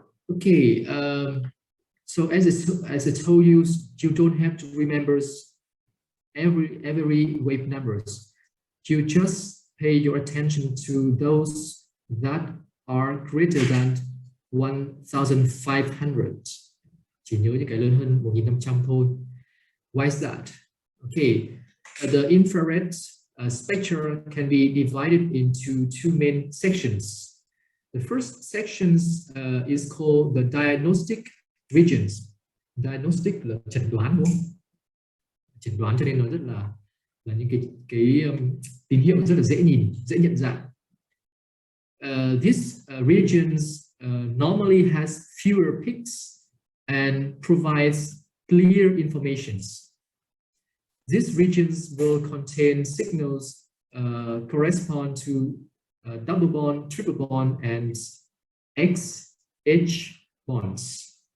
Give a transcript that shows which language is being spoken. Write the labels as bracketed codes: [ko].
[en] Okay, so as I told you, you don't have to remember every wave numbers. You just pay your attention to those that are greater than 1500. [vi] Chỉ nhớ những cái lớn hơn 1500 thôi. [en] Why is that? Okay, the infrared spectra can be divided into two main sections. The first section is called the diagnostic regions. [vi] Diagnostic là chẩn đoán, đúng không? Chẩn đoán cho nên nó rất là những cái tín hiệu rất là dễ nhìn, dễ nhận dạng. [en] These regions normally has fewer peaks and provides clear informations. These regions will contain signals correspond to double bond, triple bond, and XH bonds.